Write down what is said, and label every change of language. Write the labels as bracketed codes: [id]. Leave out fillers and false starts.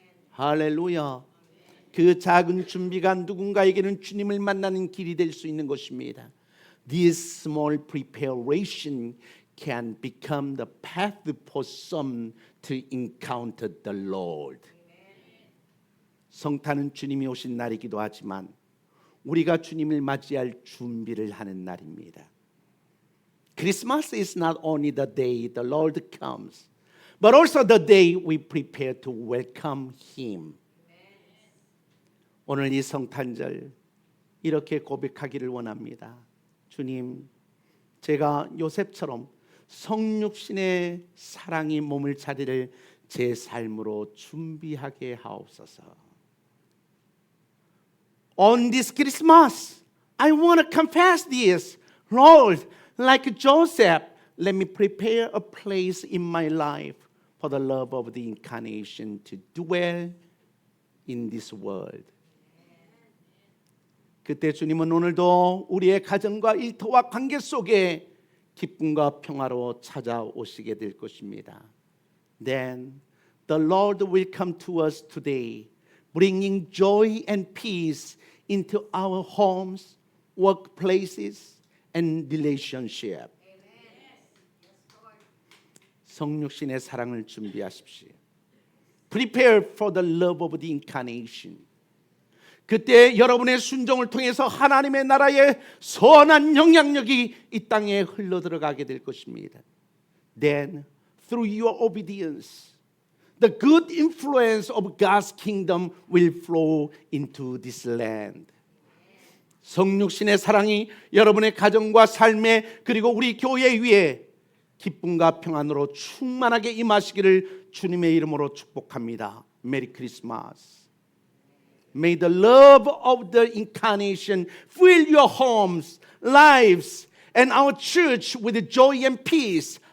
[ko] 할렐루야. 그 작은 준비가 누군가에게는 주님을 만나는 길이 될 수 있는 것입니다. [en] This small preparation can become the path for some to encounter the Lord. [ko] 성탄은 주님이 오신 날이기도 하지만 우리가 주님을 맞이할 준비를 하는 날입니다. [en] Christmas is not only the day the Lord comes, but also the day we prepare to welcome Him. [ko] 오늘 이 성탄절 이렇게 고백하기를 원합니다. 주님, 제가 요셉처럼 성육신의 사랑이 몸을 자리를 제 삶으로 준비하게 하옵소서. [en] On this Christmas, I want to confess this. Lord, like Joseph, let me prepare a place in my life for the love of the incarnation to dwell in this world. [ko] 그때 주님은 오늘도 우리의 가정과 일터와 관계 속에 기쁨과 평화로 찾아오시게 될 것입니다. [en] Then the Lord will come to us today, bringing joy and peace into our homes, workplaces, and relationship. [ko] 성육신의 사랑을 준비하십시오. [en] Prepare for the love of the incarnation. [ko] 그때 여러분의 순종을 통해서 하나님의 나라의 선한 영향력이 이 땅에 흘러들어가게 될 것입니다. [en] Then, through your obedience, the good influence of God's kingdom will flow into this land. [ko] 성육신의 사랑이 여러분의 가정과 삶에 그리고 우리 교회 위에 기쁨과 평안으로 충만하게 임하시기를 주님의 이름으로 축복합니다. [en] 메리 크리스마스. May the love of the incarnation fill your homes, lives, and our church with joy and peace.